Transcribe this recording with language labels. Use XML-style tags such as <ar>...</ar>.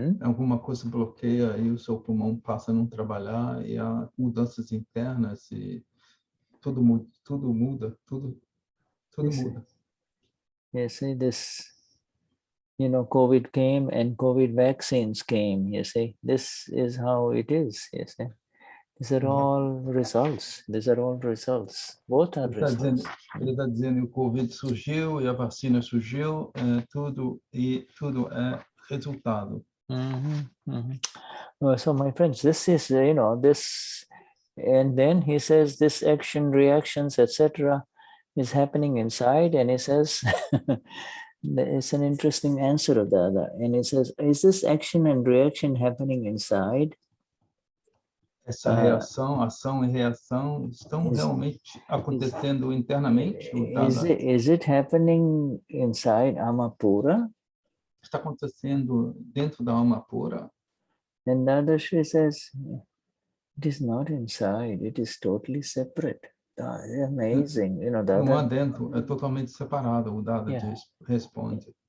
<pt>Alguma coisa bloqueia e o seu pulmão passa a não trabalhar e há mudanças internas e tudo muda.</pt> <en>You see, this COVID came and COVID vaccines came, you see. This is how it is, you see. These are all results. Both are results.</en> <pt>Ele está dizendo que o COVID surgiu e a vacina surgiu, tudo é resultado.</pt> <en>So my friends, this is, this, and then he says this action, reactions, etc. is happening inside, and he says, it's an interesting answer of the other. And he says, is this action and reaction happening inside?</en> <pt>Essa ação e reação estão realmente acontecendo internamente?</pt> <en>Is it happening inside Amapura?</en> <pt>Está acontecendo dentro da alma pura?</pt> <en>And Dadashri says, it is not inside, it is totally separate. Amazing,</en> <pt>Não há dentro, é totalmente separado, o Dada responde.</pt>